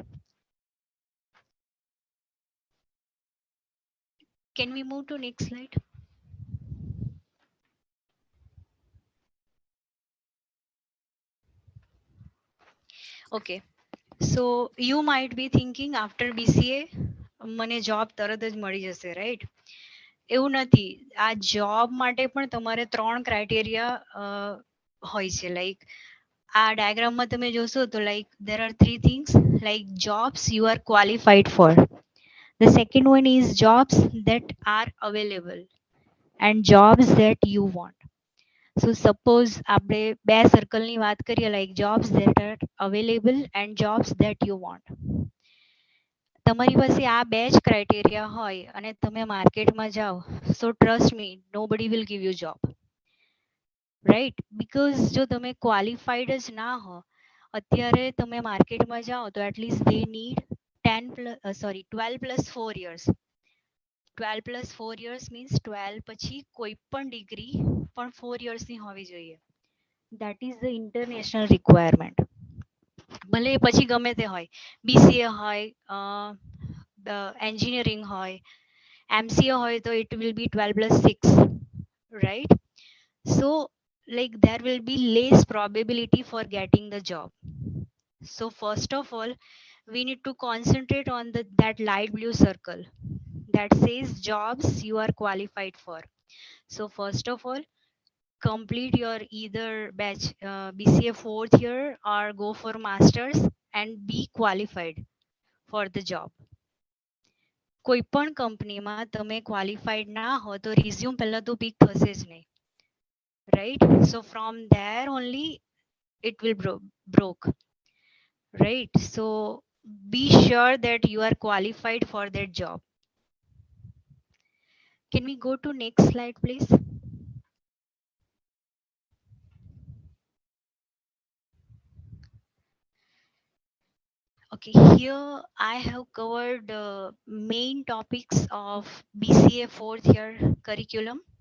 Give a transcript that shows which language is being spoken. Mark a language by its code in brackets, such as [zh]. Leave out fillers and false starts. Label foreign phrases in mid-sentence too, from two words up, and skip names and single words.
[en] Can we move to next slide? Okay. So you might be thinking after BCA [gu] મને જોબ તરત જ મળી જશે, [en] રાઈટ? [gu] એવું નથી. આ જોબ માટે પણ તમારે 3 ક્રાઇટેરિયા હોય છે. લાઈક આ ડાયાગ્રામમાં તમે જોશો તો લાઈક [en] there are 3 things, like jobs you are qualified for. The second one is jobs that are available and jobs that you want. So suppose [gu] આપણે બે સર્કલની વાત કરીએ, [en] like jobs that are available and jobs that you want. [gu] તમારી પાસે આ બે જ ક્રાઇટેરિયા હોય અને તમે માર્કેટમાં જાઓ, [en] so trust me, nobody will give you job, right? [gu] Because જો તમે qualified જ ના હો, અત્યારે તમે માર્કેટમાં જાઓ તો [en] at least they need 12 plus 4 years. 12 plus 4 years means [gu] 12 પછી કોઈ પણ ડિગ્રી પણ 4 years ની હોવી જોઈએ. [en] That is the international requirement. [gu] ભલે પછી ગમે તે હોય, BCA હોય, engineering હોય, MCA હોય તો [en] it will be 12 plus 6, right? So like there will be less probability for getting the job. So first of all, we need to concentrate on that light blue circle that says jobs you are qualified for. So first of all, complete your either batch BCA fourth year or go for masters and be qualified for the job. [gu] કોઈ પણ કંપનીમાં તમે ક્વોલિફાઈડ ના હો તો રિઝ્યુમ પહેલા તો પિક થશે જ નહીં, [en] right? So from there only it will broke, right? So be sure that you are qualified for that job. Can we go to next slide, please? Okay, here I have covered main topics of BCA fourth year curriculum.